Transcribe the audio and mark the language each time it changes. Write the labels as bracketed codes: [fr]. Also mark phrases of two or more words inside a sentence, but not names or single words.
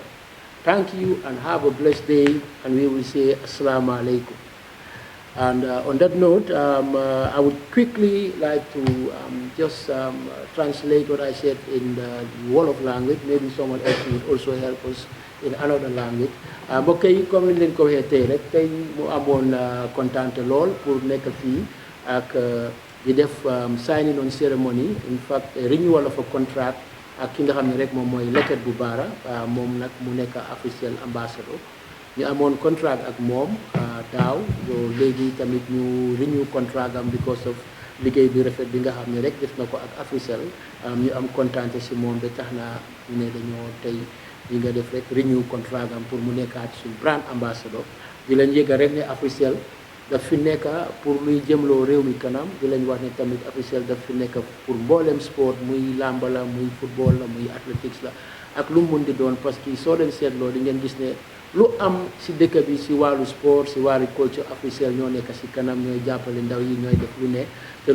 [en] Thank you and have a blessed day, and we will say [ar] السلام عليكم. [en] And on that note, I would quickly like to just translate what I said in the Wolof language. Maybe someone else would also help us in another language. [wo] Mbokk yi comme ni leen ko waxee tey rek tey mu amoon kontaante lool pour nekk fii ak di def [en] signing on ceremony, in fact renewal of a contract [wo] ak ki nga xam ne rek moom mooy Leket Barra, moom nag mu nekk Africell ambassador. ñu amoon contract ak moom daaw léegi tamit ñu [en] renew contract [wo] am [en] because of [wo] liggéey bi rafet bi nga xam ne rek def na ko ak Africell. ñu am kontaante si moom ba tax na ñu ne dañoo tey li nga def rek renew contract am pour mu nekkaat suñu [en] brand ambassador. [wo] di leen yëgal rek ne Africell daf fi nekk pour luy jëmloo réew mi kanam di lañ wax ne tamit Africell daf fi nekk pour mboolem sport muy làmba la muy football la muy athletics la ak lu mu mun di doon [fr] parce que [wo] soo leen seetloo di ngeen gis ne lu am si dëkk bi si wàllu sport si wàllu culture Africell ñoo nekk si kanam ñooy jàppale ndaw yi ñooy def lu ne te